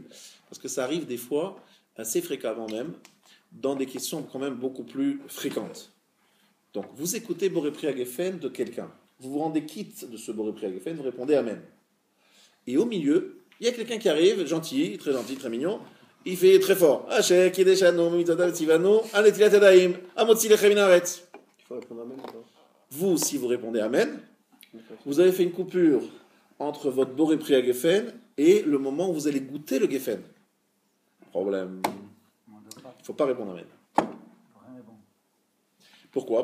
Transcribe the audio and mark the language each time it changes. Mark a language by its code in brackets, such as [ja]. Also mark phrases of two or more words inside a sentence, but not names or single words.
[fr] Parce que ça arrive des fois, assez fréquemment même, dans des questions quand même beaucoup plus fréquentes. Donc, vous écoutez [he] בורא פרי הגפן [fr] de quelqu'un. Vous vous rendez quitte de ce [he] בורא פרי הגפן, [fr] vous répondez Amen. Et au milieu, il y a quelqu'un qui arrive, gentil, très mignon, il fait très fort. [he] אשר קדשנו מצוות צוונו על נטילת ידיים המוציא לחם מן הארץ. [fr] Il faut répondre Amen. Vous, si vous répondez Amen, vous avez fait une coupure entre votre [he] בורא פרי הגפן [fr] et le moment où vous allez goûter le Gefen. Problème. Il ne faut pas répondre Amen. Pourquoi?